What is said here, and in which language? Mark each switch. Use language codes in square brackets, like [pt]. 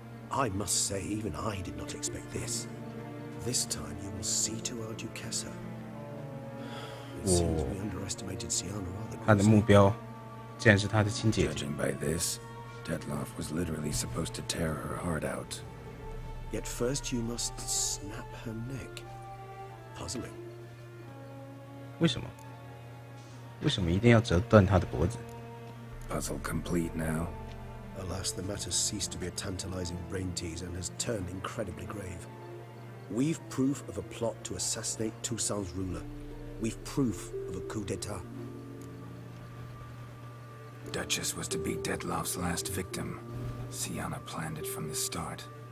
[en] I must say, even I did not expect this. This time you will see to our Duquesa. It seems we underestimated Siana rather. [zh] 他的目标竟然是他的亲姐姐。 [en] Judging by this, Detloff was literally supposed to tear her heart out. Yet first you must snap her neck. Puzzling. [zh] 为什么？为什么一定要折断她的脖子？ [en] Puzzle complete now. Alas, the matter ceased to be a tantalizing brain teaser and has turned incredibly grave. We've proof of a plot to assassinate Toussaint's ruler. We've proof of a coup d'etat. Duchess was to be Detloff's last victim. Siana planned it from the start.